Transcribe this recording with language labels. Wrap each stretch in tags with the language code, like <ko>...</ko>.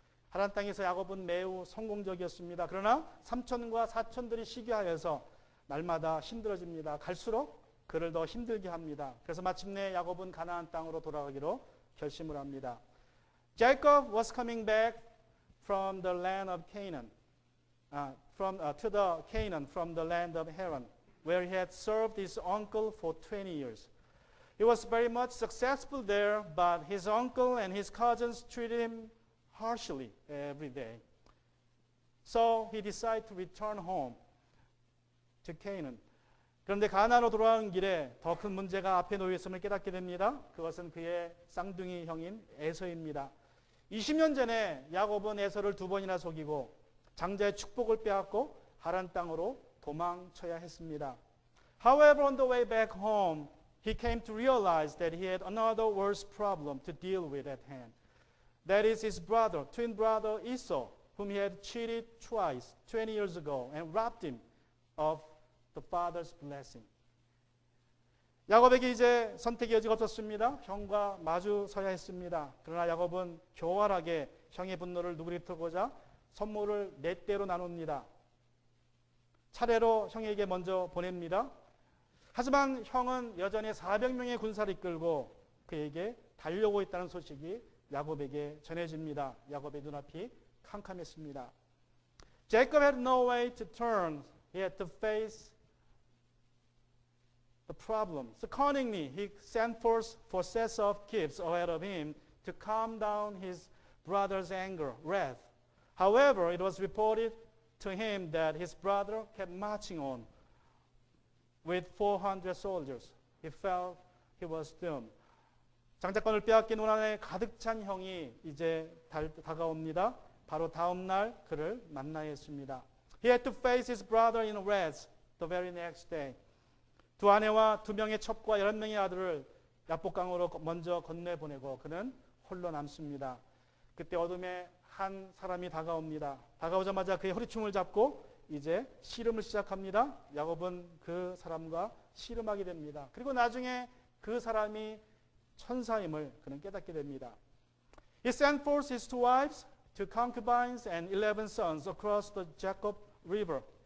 <ko>하란 땅에서 야곱은 매우 성공적이었습니다. 그러나 삼촌과 사촌들이 시기하여서 날마다 힘들어집니다. 갈수록 그를 더 힘들게 합니다. 그래서 마침내 야곱은 가나안 땅으로 돌아가기로 결심을 합니다.</ko> <en>Jacob was coming back from the land of Canaan, to the Canaan from the land of Haran, where he had served his uncle for 20 years. He was very much successful there, but his uncle and his cousins treated him harshly every day. So he decided to return home to Canaan.</en> <ko>그런데 가나안으로 돌아오는 길에 더 큰 문제가 앞에 놓여 있음을 깨닫게 됩니다. 그것은 그의 쌍둥이 형인 에서입니다. 20년 전에 야곱은 에서를 2번이나 속이고 장자의 축복을 빼앗고 하란 땅으로 도망쳐야 했습니다.</ko> <en>However, on the way back home, he came to realize that he had another worse problem to deal with at hand. That is his brother, twin brother Esau, whom he had cheated twice 20 years ago and robbed him of the father's blessing.</en> <ko>야곱에게 이제 선택의 여지가 없었습니다. 형과 마주 서야 했습니다. 그러나 야곱은 교활하게 형의 분노를 누그리뜨고자 선물을 4대로 나눕니다. 차례로 형에게 먼저 보냅니다. 하지만 형은 여전히 400명의 군사를 이끌고 그에게 달려오고 있다는 소식이 야곱에게 전해집니다. 야곱의 눈앞이 캄캄했습니다.</ko> <en>Jacob had no way to turn. He had to face the problem. So accordingly, he sent forth for sets of gifts ahead of him to calm down his brother's anger, wrath. However, it was reported to him that his brother kept marching on with 400 soldiers. He felt he was doomed.</en> <ko>장자권을 빼앗긴 원한에 가득 찬 형이 이제 다가옵니다. 바로 다음 날 그를 만나야 했습니다.</ko> <en>He had to face his brother in wrath the very next day.</en> <ko>두 아내와 2명의 첩과 11명의 아들을 야복강으로 먼저 건네보내고 그는 홀로 남습니다. 그때 어둠에 한 사람이 다가옵니다. 다가오자마자 그의 허리춤을 잡고 이제 씨름을 시작합니다. 야곱은 그 사람과 씨름하게 됩니다. 그리고 나중에 그 사람이 천사임을 그는 깨닫게 됩니다.</ko> <en>He sent forth his 2 wives, 2 concubines, and 11 sons across the Jabbok River.</en>